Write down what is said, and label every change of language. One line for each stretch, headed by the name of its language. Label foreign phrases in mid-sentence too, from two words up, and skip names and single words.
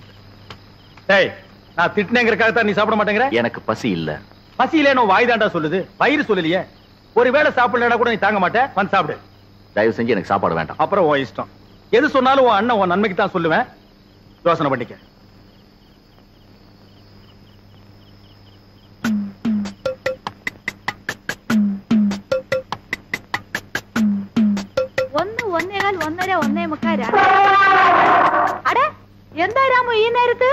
Tamil: டேய், நான் திட்டினேங்கிறதுக்காக தான் நீ சாப்பிட மாட்டேங்கிற? எனக்கு பசி இல்ல. பசி இல்லைன்னு வாய் தாண்டா சொல்லுது, வயிறு சொல்லலையே. ஒருவேளை சாப்பிடலன்னா கூட நீ தாங்க மாட்டேன். வந்து சாப்பிடு. தயவு செஞ்சு எனக்கு சாப்பாடு வேண்டாம். அப்புறம் உன் இஷ்டம். எது சொன்னாலும் உன் அண்ணன் உன் நன்மைக்கு தான் சொல்லுவேன். யோசனை பண்ணிக்க.
Malayalam: ഒന്ന് ഒന്നേകാൽ ഒന്നര 1:45. അടേ എന്താ രാമു ഈ നേരത്ത്?